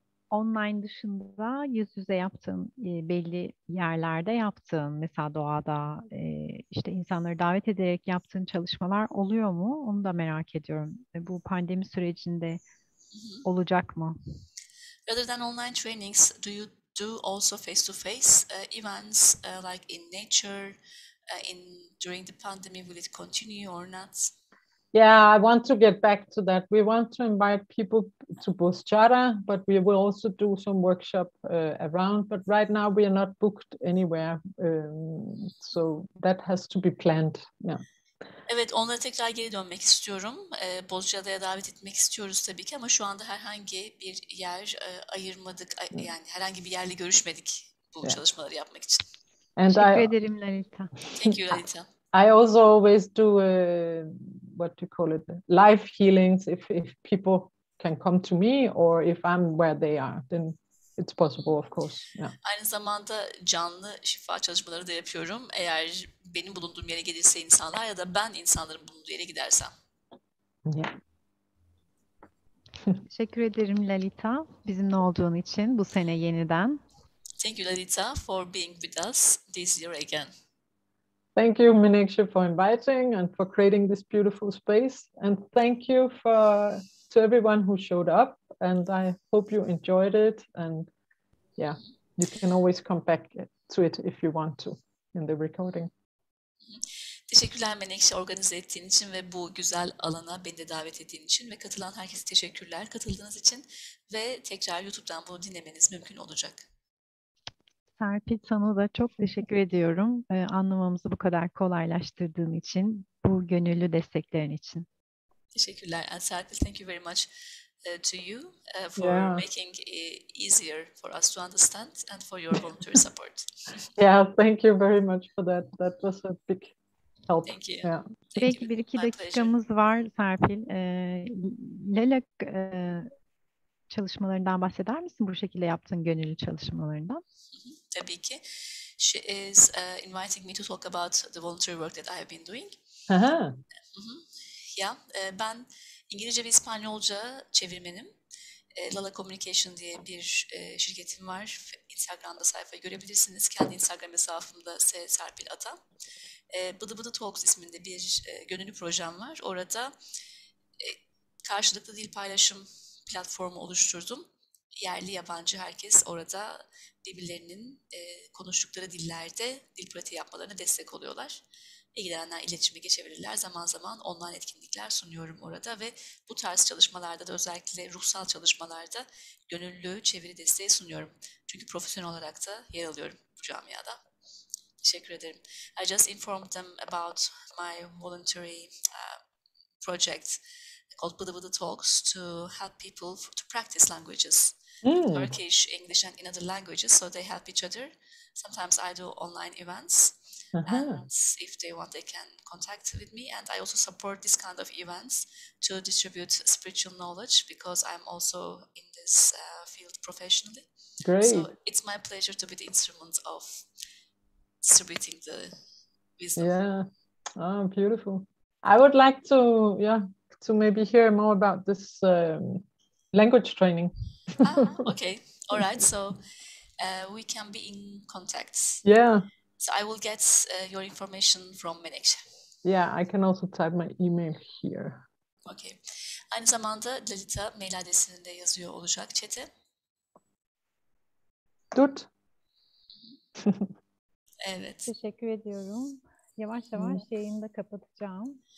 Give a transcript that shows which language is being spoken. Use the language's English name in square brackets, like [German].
[Turkish] Online dışında yüz yüze yaptığın, belli yerlerde yaptığın, mesela doğada, işte insanları davet ederek yaptığın çalışmalar oluyor mu? Onu da merak ediyorum. Bu pandemi sürecinde olacak mı? [English] Rather than online trainings, do you do also face-to-face events like in nature, during the pandemic? Will it continue or not? Yeah, I want to get back to that. We want to invite people to Chakra, but we will also do some workshop around. But right now we are not booked anywhere, so that has to be planned. Yeah. [Turkish] Evet, onlara tekrar geri dönmek istiyorum. Bozcaada'ya davet etmek istiyoruz tabii ki ama şu anda herhangi bir yer ayırmadık. Yani herhangi bir yerle görüşmedik bu çalışmaları yapmak için. Teşekkür ederim Lalita. [English] Thank you, Lalita. I also always do what do you call it, life healings. If people can come to me or if I'm where they are, then it's possible, of course. Yeah. [Turkish] Aynı zamanda canlı şifa çalışmaları da yapıyorum. Eğer benim bulunduğum yere gelirse insanlar ya da ben insanların bulunduğu yere gidersem. [English] Yeah. [Turkish] Teşekkür ederim Lalita, bizimle olduğun için bu sene yeniden. [English] Thank you, Lalita, for being with us this year again. Thank you, Menekşe, for inviting and for creating this beautiful space. And thank you to everyone who showed up. And I hope you enjoyed it. And yeah, you can always come back to it if you want to in the recording. [Turkish] Teşekkürler Menekşe, organize ettiğin için ve bu güzel alana beni de davet ettiğin için ve katılan herkese teşekkürler katıldığınız için ve tekrar YouTube'dan bunu dinlemeniz mümkün olacak. Serpil, sana da çok teşekkür ediyorum. Anlamamızı bu kadar kolaylaştırdığın için, bu gönüllü desteklerin için. Teşekkürler. [English] And Serpil, thank you very much to you for making it easier for us to understand and for your voluntary support. Yeah, thank you very much for that. That was a big help. Thank you. Yeah. [Turkish] Belki bir iki dakikamız var Serpil. Lala çalışmalarından bahseder misin? Bu şekilde yaptığın gönüllü çalışmalarından. Tabii ki. [English] She is inviting me to talk about the voluntary work that I have been doing. Aha. [Turkish] Ya, ben İngilizce ve İspanyolca çevirmenim. Lala Communication diye bir şirketim var. Instagram'da sayfayı görebilirsiniz. Kendi Instagram hesabımda Serpil Ata. Bıdı Bıdı Talks isminde bir gönüllü projem var. Orada karşılıklı dil paylaşım platformu oluşturdum. Yerli yabancı herkes orada birbirlerinin konuştukları dillerde dil pratiği yapmalarına destek oluyorlar. İlgilenenler iletişime geçebilirler. Zaman zaman online etkinlikler sunuyorum orada ve bu tarz çalışmalarda da özellikle ruhsal çalışmalarda gönüllü çeviri desteği sunuyorum. Çünkü profesyonel olarak da yer alıyorum bu camiada. Teşekkür ederim. [English] I just informed them about my voluntary project called Bıdı Bıdı Talks to help people to practice languages. Turkish, English, and in other languages, so they help each other. Sometimes I do online events, and if they want, they can contact with me. And I also support this kind of events to distribute spiritual knowledge because I'm also in this field professionally. Great. So it's my pleasure to be the instrument of distributing the wisdom. Yeah. Oh, beautiful. I would like to maybe hear more about this language training. Okay. All right. So we can be in contact. Yeah. So I will get your information from Menekşe. Yeah, I can also type my email here. Okay. [Turkish] Aynı zamanda Lalita mail adresinde yazıyor olacak chat'e. [English] Good. [Turkish] Evet. Teşekkür ediyorum. Yavaş yavaş yayını da kapatacağım.